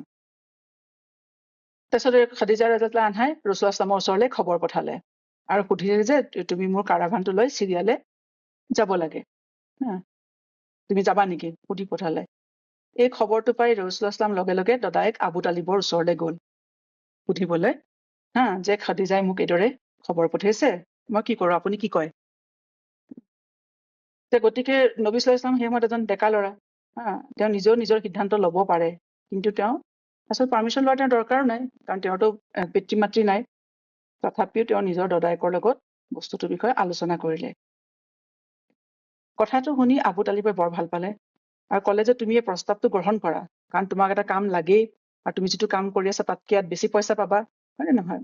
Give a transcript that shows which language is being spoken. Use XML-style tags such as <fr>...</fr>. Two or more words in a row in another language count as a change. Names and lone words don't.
<as>তাৰপিছত খাদিজা</as> <ar>رضي الله عنها</ar> <as>ৰাসূলুল্লাহ সাল্লামৰ ওচৰলৈ খবৰ পঠালে আৰু সুধিলে যে তুমি মোৰ কাৰাভানটো লৈ চিৰিয়ালে যাব লাগে, তুমি যাবা নেকি, সুধি পঠালে। এই খবৰটো পাই ৰাসূলুল্লাহ সাল্লাম লগে লগে দদায়েক আবু তালিবৰ ওচৰলৈ গ'ল। সুধিবলৈ যে খাদিজাই মোক এইদৰে খবৰ পঠিয়াইছে, মই কি কৰোঁ, আপুনি কি কয়? গতিকে নবী</as> <ar>صلى الله عليه وسلم</ar> <as>সেই সময়ত এজন ডেকা ল'ৰা, তেওঁ নিজেও নিজৰ সিদ্ধান্ত ল'ব পাৰে, কিন্তু তেওঁ আচলতে পাৰ্মিশ্যন লোৱাৰ তেওঁৰ দৰকাৰো নাই, কাৰণ তেওঁতো পিতৃ মাতৃ নাই। তথাপিও তেওঁ নিজৰ দদায়েকৰ লগত বস্তুটোৰ বিষয়ে আলোচনা কৰিলে। কথাটো শুনি আবু তালিবে বৰ ভাল পালে আৰু ক'লে যে তুমি এই প্ৰস্তাৱটো গ্ৰহণ কৰা, কাৰণ তোমাক এটা কাম লাগেই আৰু তুমি যিটো কাম কৰি আছা তাতকে ইয়াত বেছি পইচা পাবা, হয়নে নহয়?</as>